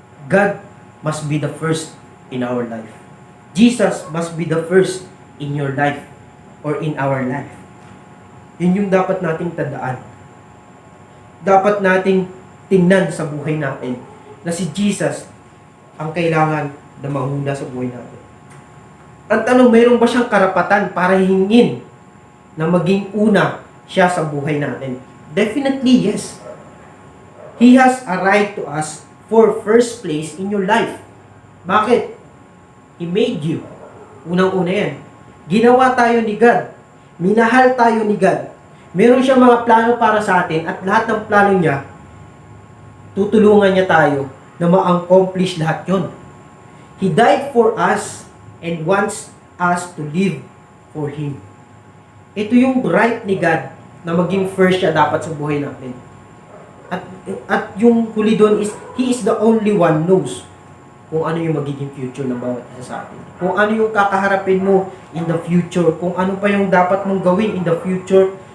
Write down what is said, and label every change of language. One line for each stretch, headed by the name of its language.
English: God must be the first in our life. Jesus must be the first in your life or in our life.
Filipino: Yun yung dapat nating tandaan. Dapat nating tingnan sa buhay natin na si Jesus ang kailangan na mauna sa buhay natin. Ang tanong, mayroon ba siyang karapatan para hingin na maging una siya sa buhay natin?
English: Definitely yes. He has a right to us for first place in your life.
Filipino: Bakit?
English: He made you.
Filipino: Unang-una yan. Ginawa tayo ni God. Minahal tayo ni God. Meron siyang mga plano para sa atin at lahat ng plano niya, tutulungan niya tayo na ma-accomplish lahat yon.
English: He died for us and wants us to live for Him.
Filipino: Ito yung right ni God na maging first siya dapat sa buhay natin. At yung huli doon is,
English: He is the only one knows
Filipino: kung ano yung magiging future ng bawat isa sa atin. Kung ano yung kakaharapin mo
English: in the future.
Filipino: Kung ano pa yung dapat mong gawin in the future.